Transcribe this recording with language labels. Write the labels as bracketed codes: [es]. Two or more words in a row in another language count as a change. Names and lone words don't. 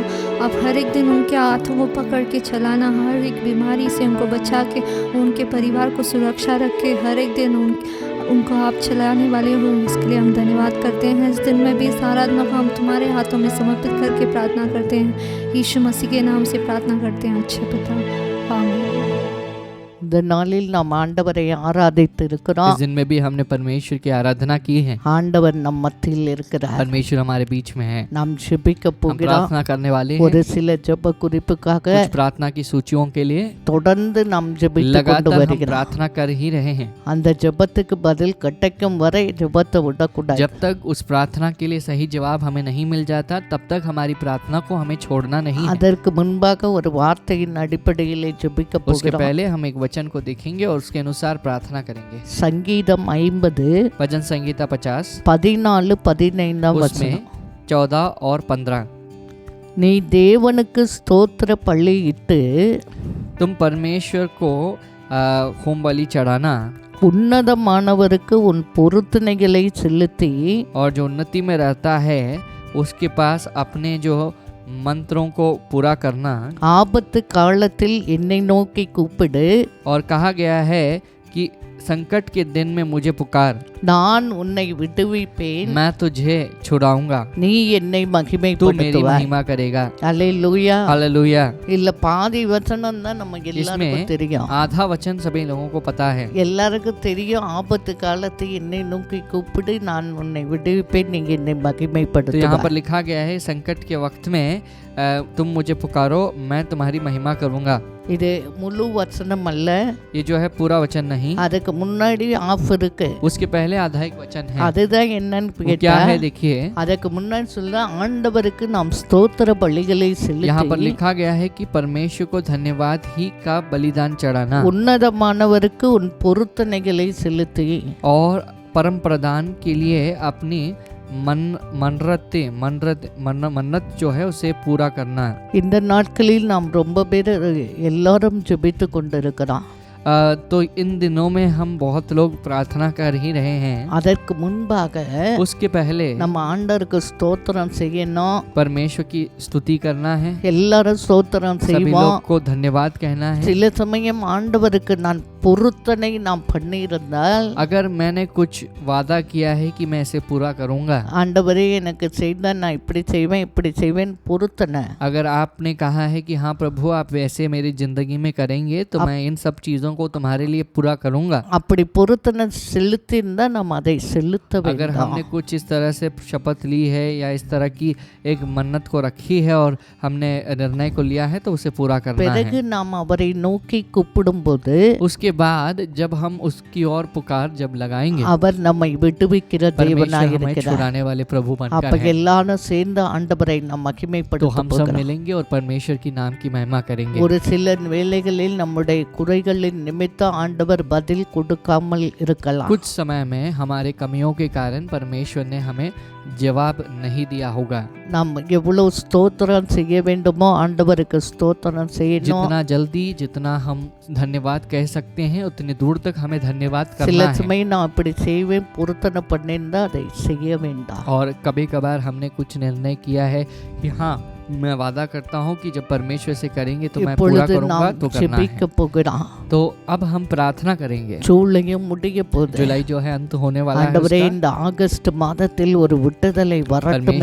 [hi] आप हर एक दिन उनके हाथों को पकड़ के चलाना, हर एक बीमारी से उनको बचा के, उनके परिवार को सुरक्षा रख के हर एक दिन उनको आप चलाने वाले हो। इसके लिए हम धन्यवाद करते हैं। इस दिन में भी इस आराधना को हम तुम्हारे हाथों में समर्पित करके प्रार्थना करते हैं। यीशु मसीह के नाम से प्रार्थना करते हैं, अच्छे पिता, आमीन। [ta] இந்த நாளில் நாம் ஆண்டவரை ஆராதித்து இருக்கிறோம். [hi] इस दिन में भी हमने परमेश्वर की आराधना की है। [ta] ஆண்டவர் நம் மத்தியில் இருக்கிறார். [hi] परमेश्वर हमारे बीच में है। [ta] நாம் ஜெபிக்க [hi] हम [ta] போகிறோம். [hi] प्रार्थना करने वाले हैं। [ta] ஒரு சில ஜெப குறிப்புக்காக [hi] कुछ प्रार्थना की सूचियों के लिए [ta] தொடர்ந்து நாம் ஜெபித்து கொண்டு [hi] लगातार हम [ta] வருகிறோம். [hi] प्रार्थना कर ही रहे हैं। [ta] அந்த ஜெபத்துக்கு பதில் கிடைக்கும் வரை ஜெபத்தை விடக்கூடாது. [hi] जब तक उस प्रार्थना के लिए सही जवाब हमें नहीं मिल जाता तब तक हमारी प्रार्थना को हमें छोड़ना नहीं है। [ta] அதற்கு முன்பாக ஒரு வார்த்தையின் அடிப்படையில் ஜெபிக்க [hi] उसके [ta] போகிறோம். [hi] पहले हम एक वचन को देखेंगे और उसके अनुसार प्रार्थना करेंगे। [ta] சங்கீதம் 50 [hi] भजन संगीता 50 14 15 उसमें [ta] வசனம். [hi] 14 और 15 [ta] நீ தேவனுக்கு ஸ்தோத்திர பலியிட்டு [hi] तुम परमेश्वर को होम बलि चढ़ाना [ta] உன்னதமானவருக்கு உன் பொருத்தனைகளை செலுத்தி [hi] और जो उन्नति में रहता है उसके पास अपने जो मंत्रों को पूरा करना। [ta] ஆபத்து காலத்தில் என்னை நோக்கி கூப்பிடு. [hi] और कहा गया है कि संकट के दिन में मुझे पुकार, [ta] நான் உன்னை விடுவிப்பேன், [hi] मैं तुझे छुड़ाऊंगा, [ta] நீ என்னை [hi] तू मेरी [ta] மகிமைப்படுத்துவாய். [hi] महिमा करेगा। [ta] அல்லேலூயா. [hi] हालेलुया। [ta] இல்ல பாதி வசனம் தான் நமக்கு எல்லாருக்கும் [hi] इसमें [ta] தெரியும். [hi] आधा वचन सभी लोगों को पता है। [ta] எல்லாருக்கும் தெரியும், ஆபத்து காலத்தை என்னை நோக்கி கூப்பிடு, நான் உன்னை விடுவிப்பேன், நீங்க என்னை [hi] तो यहाँ [ta] மகிமைப்படுத்துவாய். [hi] पर लिखा गया है, संकट के वक्त में तुम मुझे पुकारो, मैं तुम्हारी महिमा करूंगा। [ta] இது முழு வசனம் அல்ல, [hi] ये जो है पूरा वचन नहीं, [ta] அதுக்கு முன்னாடி ஆஃப் இருக்கு. [hi] उसके पहले आधा एक वचन है। [ta] அதுதான் என்னன்னு [hi] वो [ta] கேட்டா, [hi] क्या है देखिए, [ta] அதுக்கு முன்னாடி சொல்ல ஆண்டவருக்கு நாம் ஸ்தோத்திர பலிகளை [hi] यहाँ पर [ta] செலுத்தி [hi] लिखा गया है कि परमेश्वर को धन्यवाद ही का बलिदान चढ़ाना [ta] உன்னதமானவருக்கு உன் பொருத்தனைகளை செலுத்தி [hi] और परम प्रदान के लिए अपनी मन्नत जो है उसे पूरा करना। [ta] இந்த நாட்களில் நாம் ரொம்ப பேர் எல்லாரும் ஜெபித்து கொண்டிருக்கிறோம். [hi] तो इन दिनों में हम बहुत लोग प्रार्थना कर ही रहे हैं। [ta] அதற்கு முன்பாக [hi] उसके पहले [ta] நம்ம ஆண்டவருக்கு ஸ்தோத்திரம் செய்யணும். [hi] परमेश्वर की स्तुति करना है, [ta] எல்லாரும் ஸ்தோத்திரம் [hi] सभी [ta] செய்வோம். [hi] लोग को धन्यवाद कहना है। [ta] சில சமயம் ஆண்டவருக்கு நான் பொருத்தனை நாம் பண்ணியிருந்தால், [hi] अगर मैंने कुछ वादा किया है कि मैं इसे पूरा करूंगा, [ta] ஆண்டவரே எனக்கு செய்தா நான் இப்படி செய்வேன் இப்படி செய்வேன் பொருத்தனை, [hi] अगर आपने कहा है कि हाँ प्रभु आप वैसे मेरी जिंदगी में करेंगे तो मैं इन सब चीजों को तुम्हारे लिए पूरा करूंगा। [ta] அப்படி பொருத்தனை செலுத்தியிருந்தா நாம் அதை செலுத்த [hi] अगर [ta] வேண்டும். [hi] हमने कुछ इस तरह से शपथ ली है या इस तरह की एक मन्नत को रखी है और हमने निर्णय को लिया है तो उसे पूरा करना [ta] பிறகு [hi] है। [ta] நாம் அவரை நோக்கி கூப்பிடும்போது [hi] उसके बाद जब हम उसकी ओर पुकार जब लगाएंगे, [ta] அவர் நம்மை விடுவிக்கிற [hi] परमेश्वर [ta] தேவனாய் [hi] हमें [ta] இருக்கிறார். [hi] छुड़ाने वाले प्रभु [ta] அப்ப [hi] बनकर है, [ta] எல்லாரும் சேர்ந்து ஆண்டவரை நாம் [hi] तो [ta] மகிமைப்படுத்த [hi] हम सब [ta] போகிறோம். [hi] मिलेंगे और परमेश्वर की नाम की महिमा करेंगे। [ta] ஒரு சில வேளைகளில் நம்முடைய குறைகளின் நிமித்தம் ஆண்டவர் பதில் கொடுக்காமல் இருக்கலாம். [hi] कुछ समय में हमारे कमियों के कारण परमेश्वर ने हमें जवाब नहीं दिया होगा। [ta] நாம் எவ்வளவு ஸ்தோத்திரம் செய்ய வேண்டுமோ ஆண்டவருக்கு ஸ்தோத்திரம் செய்யணும். [hi] जितना जल्दी जितना हम धन्यवाद कह सकते हैं उतनी दूर तक हमें धन्यवाद [ta] சில [hi] करना है। [ta] சமயம் நான் இப்படி செய்வேன் பொருத்தனை பண்ணியிருந்தா அதை செய்ய வேண்டாம். [hi] और कभी कभार हमने कुछ निर्णय किया है कि हाँ मैं वादा करता हूँ कि जब परमेश्वर से करेंगे तो मैं पूरा [ta] இப்பொழுது [hi] करूंगा, [ta] நாம் [hi] तो करना है। [ta] ஜெபிக்க போகிறோம். [hi] तो अब हम प्रार्थना करेंगे। [ta] ஜூலையும் முடிய போகுது. [hi] जुलाई जो है अंत होने वाला है [ta] ஆண்டவரே [hi] उसका। [ta] இந்த ஆகஸ்ட் மாதத்தில் ஒரு விடுதலை வரட்டும்